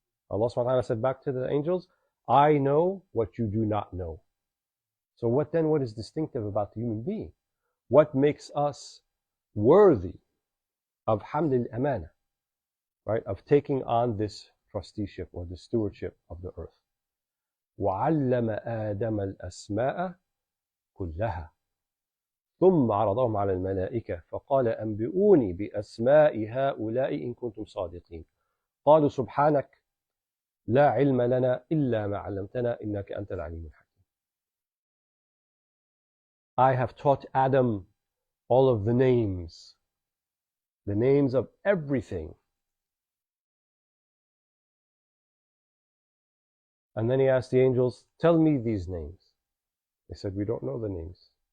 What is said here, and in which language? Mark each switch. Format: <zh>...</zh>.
<en>Allah subhanahu wa ta'ala said back to the angels, I know what you do not know. So what is distinctive about the human being? What makes us worthy of hamd al-amana, right, of taking on this trusteeship or the stewardship of the earth.</en> <ar>وعلم آدم الأسماء كلها ثم عرضهم على الملائكة فقال أنبئوني بأسماء هؤلاء إن كنتم صادقين قالوا سبحانك لا علم لنا إلا ما علمتنا إنك أنت العليم الحكيم.</ar> <en>I have taught Adam all of the names of everything. And then he asked the angels, tell me these names. They said, we don't know the names.</en>